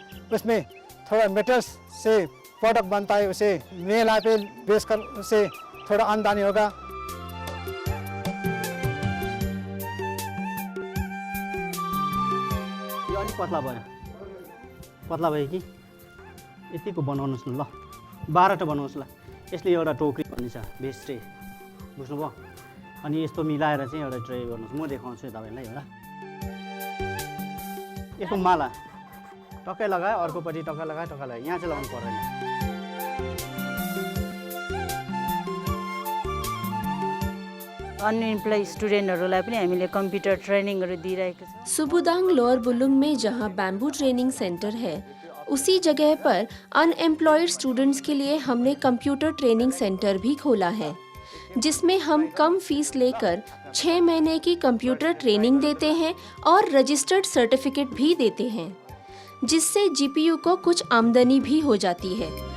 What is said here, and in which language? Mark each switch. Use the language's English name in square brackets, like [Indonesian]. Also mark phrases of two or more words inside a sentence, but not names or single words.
[Hindi] उसमें थोड़ा मेटल्स से प्रोडक्ट बनता है, उसे मेला पे बेचकर उसे थोड़ा आमदनी होगा। [Nepali] यो अलिक पतला भयो कि यतिको बनाउनुहोस् न ल, 12टा बनाउनुहोस् ल। यसले एउटा टोकरी भन्ने छ [English] best tray, [Nepali] बुझ्नुभयो? अनि यस्तो मिलाएर चाहिँ एउटा ट्रे गर्नुहोस्, म देखाउँछु तपाईँलाई एउटा। यसको माला टक्कै लगायो, अर्कोपट्टि टक्कै लगायो, यहाँ चाहिँ लगाउनु पर्दैन। [English] unemploy studentहरूलाई [Nepali] पनि हामीले [English] computer trainingहरू [Nepali] दिइरहेको छ। [Hindi] सुबुदाङ लोअर बुलुङ में जहां [English] bamboo training centre [Hindi] है, उसी जगह पर [English] unemployed students [Hindi] के लिए हमने [English] computer training centre [Hindi] भी खोला है, जिसमें हम कम फीस लेकर 6 महीने की [English] computer training [Hindi] देते हैं और [English] registered certificate [Hindi] भी देते हैं, जिससे जीपीयू को कुछ आमदनी भी हो जाती है।